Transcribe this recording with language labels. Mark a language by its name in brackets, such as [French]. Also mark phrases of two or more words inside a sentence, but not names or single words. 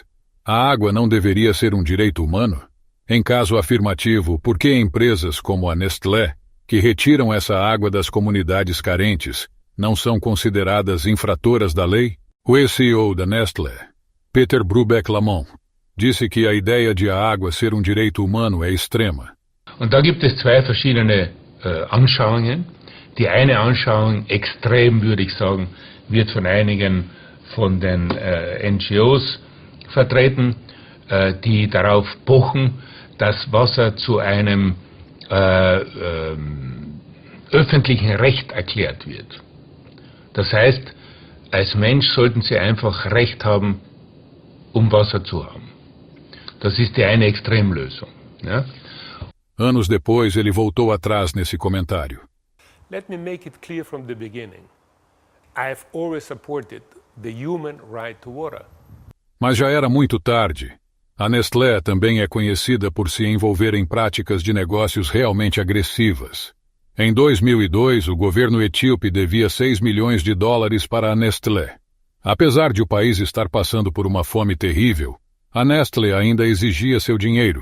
[Portuguese] A água não deveria ser um direito humano? Em caso afirmativo, por que empresas como a Nestlé, que retiram essa água das comunidades carentes, não são consideradas infratoras da lei? O ex-CEO da Nestlé, Peter Brabeck-Lamont, disse que a ideia de a água ser um direito humano é extrema. [German] Und da gibt es zwei verschiedene Anschauungen. Die eine Anschauung, extrem würde ich sagen, wird von einigen von den NGOs vertreten, die darauf pochen, dass Wasser zu einem öffentlichen Recht erklärt wird. Das heißt, als Mensch sollten Sie einfach Recht haben, Wasser zu haben. Das ist die eine Extremlösung. Ja? [Portuguese] Anos depois, ele voltou atrás nesse comentário. [English] Let me make it clear from the beginning. I have always supported the human right to water. [Portuguese] Mas já era muito tarde. A Nestlé também é conhecida por se envolver em práticas de negócios realmente agressivas. Em 2002, o governo etíope devia $6 milhões para a Nestlé. Apesar de o país estar passando por uma fome terrível, a Nestlé ainda exigia seu dinheiro.